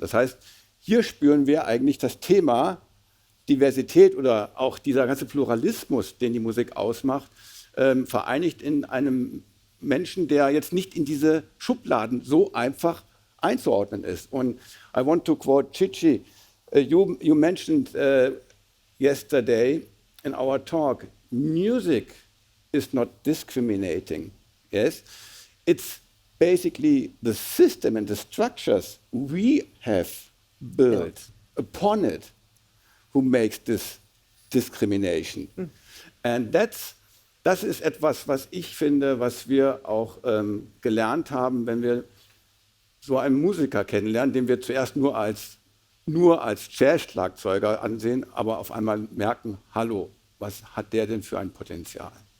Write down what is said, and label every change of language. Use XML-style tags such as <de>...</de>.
<de>Das heißt, hier spüren wir eigentlich das Thema Diversität oder auch dieser ganze Pluralismus, den die Musik ausmacht, vereinigt in einem Menschen, der jetzt nicht in diese Schubladen so einfach einzuordnen ist.</de> <en>Und I want to quote Chichi. You mentioned yesterday in our talk, music is not discriminating. Yes, it's basically the system and the structures we have built upon it who makes this discrimination.</en> <de>And das ist etwas, was ich finde, was wir auch gelernt haben, wenn wir so einen Musiker kennenlernen, den wir zuerst nur als Jazz-Schlagzeuger ansehen, aber auf einmal merken, hallo, was hat der denn für ein Potenzial?</de>